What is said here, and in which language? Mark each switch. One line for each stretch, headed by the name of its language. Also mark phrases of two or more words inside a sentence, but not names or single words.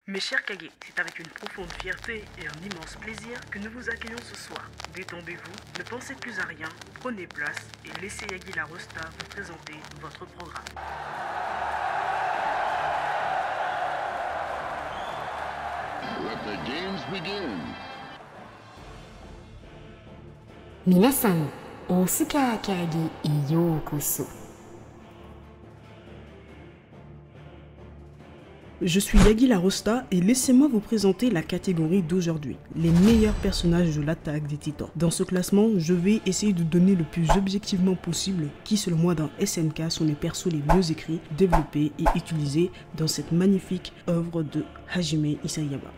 French: Mes chers Kage, c'est avec une profonde fierté et un immense plaisir que nous vous accueillons ce soir. Détendez-vous, ne pensez plus à rien, prenez place et laissez Yagi La Rosta vous présenter votre programme.
English: Let the games begin.
Japanese: 皆さん、オスカーキャギへようこそ。
French: Je suis Yagi La Rosta et laissez-moi vous présenter la catégorie d'aujourd'hui, les meilleurs personnages de l'attaque des titans. Dans ce classement, je vais essayer de donner le plus objectivement possible qui selon moi dans SNK sont les persos les mieux écrits, développés et utilisés dans cette magnifique œuvre de Hajime Isayama.